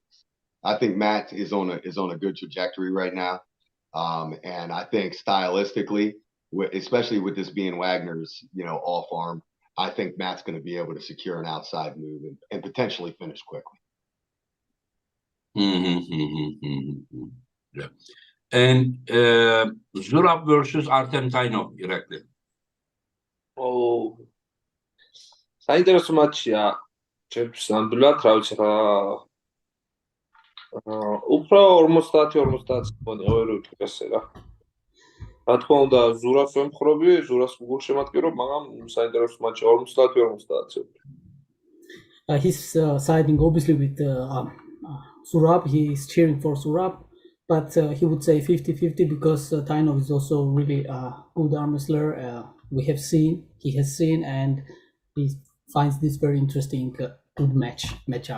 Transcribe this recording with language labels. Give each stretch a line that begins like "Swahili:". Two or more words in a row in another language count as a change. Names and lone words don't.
English: I think Matt is on a good trajectory right now, and I think stylistically, especially with this being Wagner's off arm, I think Matt's going to be able to secure an outside move and potentially finish quickly. Yeah. And Zurab versus Artem Tainov, Irakli.
Georgian: საინტერესო მატჩია. ჩემთვის ნამდვილად, რა ვიცი რა. უფრო 50-50 მგონია, ვერ ვიტყვი ესე რა. რა თქმა უნდა, ზურას ვემხრობი, ზურას გულშემატკივრობ, მაგრამ საინტერესო მატჩია 50-50.
English: He's siding obviously with Zurab. He's cheering for Zurab, but he would say 50-50 because Tainov is also really good arm wrestler. He has seen, and he finds this very interesting, good matchup.